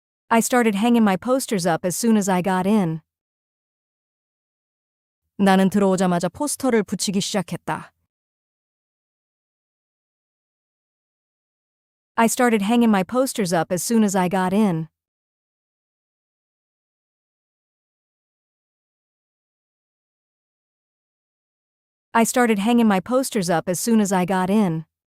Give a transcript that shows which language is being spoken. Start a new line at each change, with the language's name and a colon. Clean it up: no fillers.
English: I started hanging my posters up as soon as I got in.
Korean: 나는 들어오자마자 포스터를 붙이기 시작했다.
English: I started hanging my posters up as soon as I got in. I started hanging my posters up as soon as I got in.